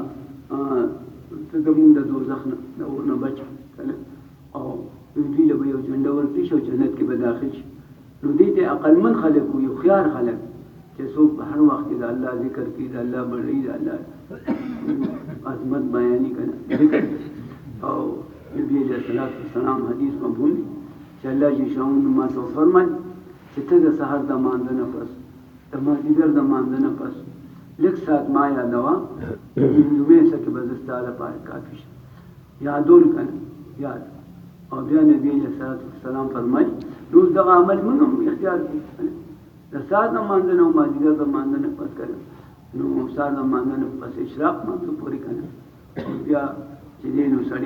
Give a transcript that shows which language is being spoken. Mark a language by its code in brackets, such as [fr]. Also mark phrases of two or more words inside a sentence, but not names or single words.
[ps] د دوزخ نه د اور نه بچ که نه او دوی له به یو جنډه ورکړي شي او جنت کې به داخل شي نو دې ته عقلمن خلک وي هوښیار خلک چې څوک په هر وخت کې د الله ذکر کوي د الله بډایي د الله عظمت بیاني که نه ذکر او نبي علیه السلام حدیث مفهوم چې الله جل شانه ما ته فرمایي چې ته د سحر د مانځه نه پس د مازدیګر د مانځه نه پس لږ ساعت ما یادوه لومړی څه کې به زه ستا لپاره کافي شم یادول که نه یاد او بیا نبي علیه السلام فرمایي نو دغه عمل موږ هم اختیار کړو د سحر د مانځه نه او مازدیګر د مانځه نه پس که نه نو سحر د مانځه نه پس اشراق مانځه پورې که نه او بیا چې دی نو سړی